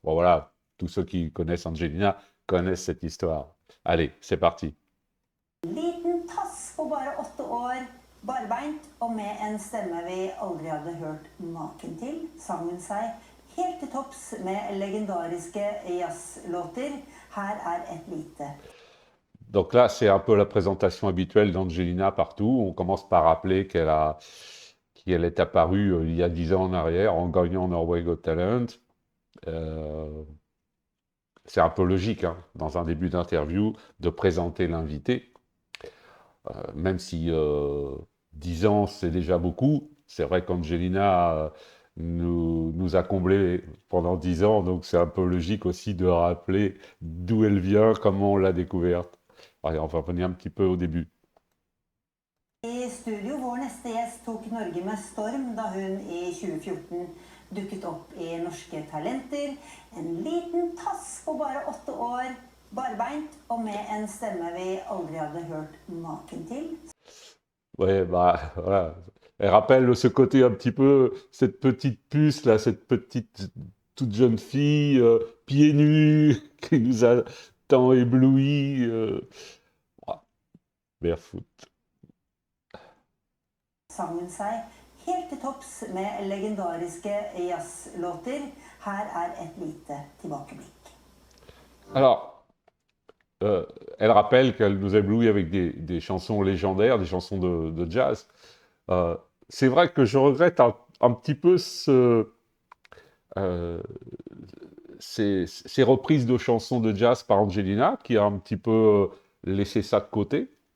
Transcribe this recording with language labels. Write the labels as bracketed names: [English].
[French] Bon voilà, tous ceux qui connaissent Angelina connaissent cette histoire. Allez, c'est parti. [Norwegian] Liten tass på bare 8 år, barbeint og med en stemme vi aldri hadde hørt maken til, sang hun seg helt til topps med legendariske jazzlåter. Her er et lite. [French] Donc là, c'est un peu la présentation habituelle d'Angelina partout. On commence par rappeler qu'elle est apparue il y a 10 ans en arrière en gagnant Norway Got Talent. C'est un peu logique, hein, dans un début d'interview, de présenter l'invité. Même si 10 ans, c'est déjà beaucoup. C'est vrai qu'Angelina nous a comblés pendant 10 ans, donc c'est un peu logique aussi de rappeler d'où elle vient, comment on l'a découverte. Allez, on va revenir un petit peu au début. [Norwegian] I studio, vår neste gjest tok Norge med storm da hun i 2014 dukket opp i Norske Talenter. En liten tass på bare 8 år, barbeint og med en stemme vi aldri hadde hørt maken til. [French] Ouais, bah voilà. Elle rappelle ce côté un petit peu, cette petite puce là, cette petite toute jeune fille, pieds nus, qui nous a tant éblouis. [English] Barefoot. [Norwegian] Sang hun seg helt til topps med legendariske jazzlåter. Her er et lite tilbakeblikk. [French] Alors, elle rappelle qu'elle nous éblouit avec des chansons légendaires, des chansons de jazz. Euh, c'est vrai que je regrette un petit peu euh, ces reprises de chansons de jazz par Angelina, qui a un petit peu laissé ça de côté.